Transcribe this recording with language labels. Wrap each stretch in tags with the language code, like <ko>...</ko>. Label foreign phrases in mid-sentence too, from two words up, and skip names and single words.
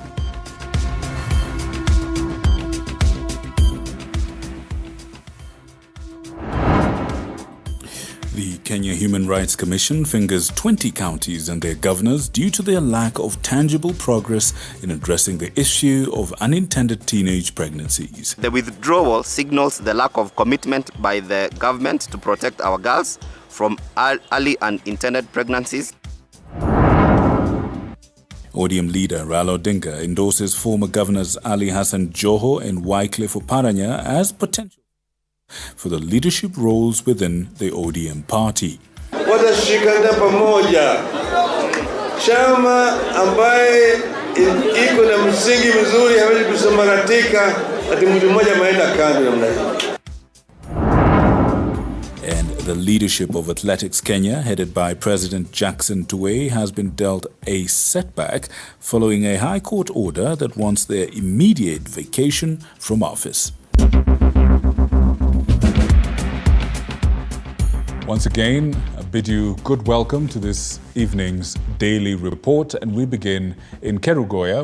<en>The Kenya Human Rights Commission fingers 20 counties and their governors due to their lack of tangible progress in addressing the issue of unintended teenage pregnancies. The withdrawal signals the lack of commitment by the government to protect our girls from early unintended pregnancies. ODM leader Raila Odinga endorses former governors Ali Hassan Joho and Wycliffe Oparanya as potential for the leadership roles within the ODM party.</en> <sw>Watashikana pamoja. Chama ambaye iko na msingi mzuri hawezi kusambaratika ati mtu mmoja maenda kando namna hiyo.</sw> <en>And the leadership of Athletics Kenya, headed by President Jackson Tuwei, has been dealt a setback following a High Court order that wants their immediate vacation from office. Once again, I bid you good welcome to this evening's daily report, and we begin in Kerugoya,</en>